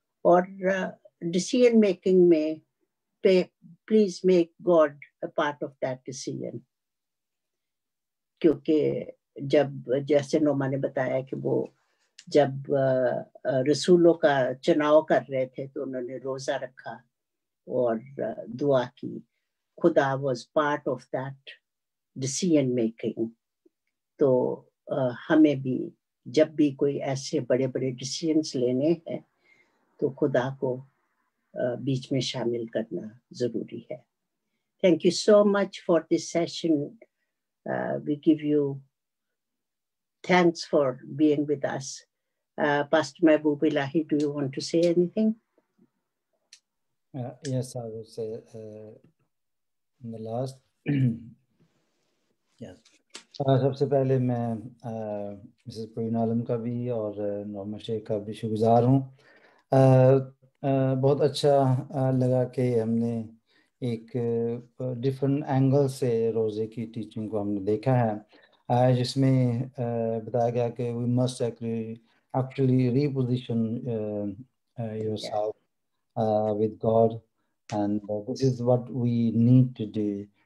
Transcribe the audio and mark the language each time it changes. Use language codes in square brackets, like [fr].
[hi] और decision making में [en] please make God a part of that decision, [hi] क्योंकि जब जैसे नोमा ने बताया कि वो जब रसूलों का चुनाव कर रहे थे तो उन्होंने रोज़ा रखा और दुआ की, खुदा [en] was part of that decision making। [hi] तो हमें भी जब भी कोई ऐसे बड़े बड़े डिसीजंस लेने हैं तो खुदा को बीच में शामिल करना ज़रूरी है। [en] Thank you so much for this session. We give you thanks for being with us. Pastor Mahbub Ilahi, do you want to say anything? Yes, I will say in the last yes. [hi] सबसे पहले मैं Mrs Praveen आलम का भी और Norma Sheikh का भी शुक्रगुजार हूँ। बहुत अच्छा लगा कि हमने एक डिफरेंट एंगल से रोज़े की टीचिंग को हमने देखा है, जिसमें बताया गया कि [en] We must actually reposition yourself with God, and this is what we need to do।